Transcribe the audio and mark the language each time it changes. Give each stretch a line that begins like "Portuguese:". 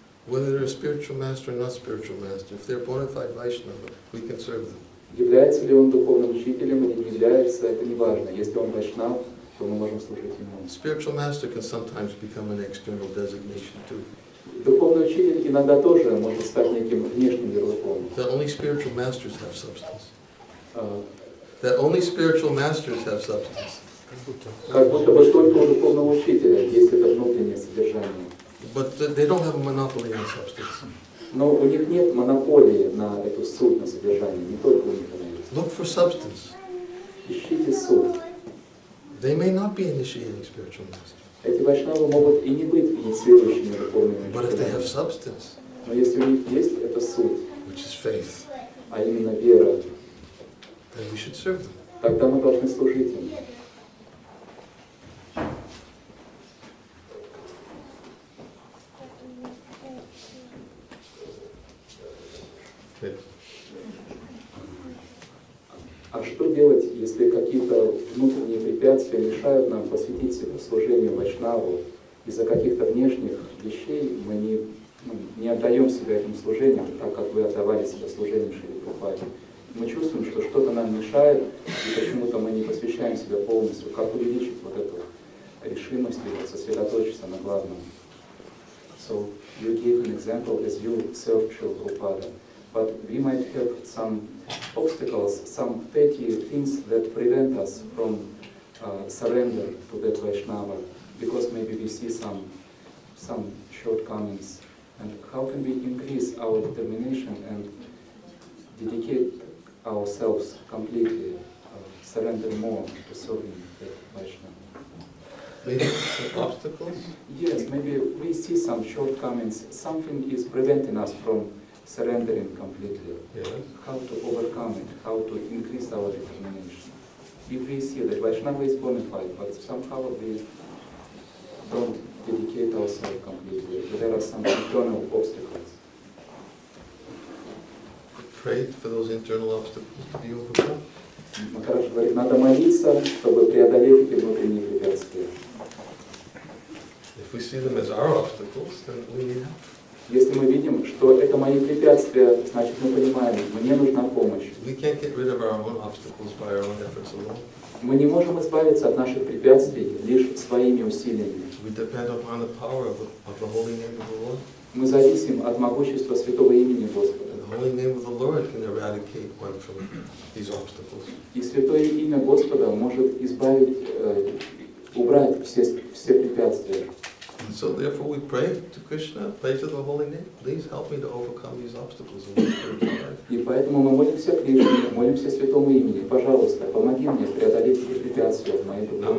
English: Whether they're a spiritual master or not spiritual master, if they're a bona fide Vaishnava, we can serve them.
Russian: Является ли он духовным учителем или не является, это не важно. Если он Вайшнав, то мы можем служить ему.
English: Spiritual master can sometimes become an external designation too.
Russian: Духовный учитель иногда тоже может стать неким внешним ярлыком.
English: That only spiritual masters have substance. That only spiritual masters have substance.
Russian: Как будто бы только у духовного учителя есть это внутреннее содержание.
English: But they don't have a monopoly on substance.
Russian: Но у них нет монополии на эту суть, на содержание. Не только у них она есть.
English: Look for substance.
Russian: Ищите суть.
English: They may not be initiating spiritual masters.
Russian: Эти вайшнавы могут и не быть инициирующими духовными
English: But if they have
Russian: учителями.
English: substance,
Russian: Но если у них есть эта суть,
English: which is faith,
Russian: а именно вера,
English: then we should serve them.
Russian: тогда мы должны служить им. А что делать, если какие-то внутренние препятствия мешают нам посвятить себя служению Вайшнаву? Из-за каких-то внешних вещей мы не отдаем себя этому служению, так как вы отдавали себя служению Шри Прабхупаде. Мы чувствуем, что что-то нам мешает, и почему-то мы не посвящаем себя полностью. Как увеличить вот эту решимость или сосредоточиться на главном?
English: So you gave an example as you served Shri Prabhupada. But we might have some obstacles, some petty things that prevent us from surrender to that Vaishnava, because maybe we see some shortcomings. And how can we increase our determination and dedicate ourselves completely, surrender more to serving that Vaishnava? Maybe some obstacles? Yes, maybe we see some shortcomings. Something is preventing us from surrendering completely. Yes. How to overcome it, how to increase our determination. If we see that Vaishnava is bona fide, but somehow we don't dedicate ourselves completely, there are some internal obstacles. Pray for those internal obstacles to be overcome.
Russian: Махарадж говорит, надо молиться, чтобы преодолеть эти внутренние препятствия.
English: If we see them as our obstacles, then we need help.
Russian: Если мы видим, что это мои препятствия, значит мы понимаем, мне нужна помощь.
English: We can't get rid of our own obstacles by our own efforts alone.
Russian: Мы не можем избавиться от наших препятствий лишь своими усилиями.
English: We depend upon the power of the holy name of the Lord.
Russian: Мы зависим от могущества святого имени Господа.
English: And the holy name of the Lord can eradicate one from these obstacles.
Russian: И святое имя Господа может избавить, убрать все препятствия.
English: And so therefore we pray to Krishna, pray to the holy name. Please help me to overcome these obstacles in my spiritual life.
Russian: И поэтому мы молимся Кришне, молимся святому имени. Пожалуйста, помоги мне преодолеть эти препятствия в моей духовной жизни.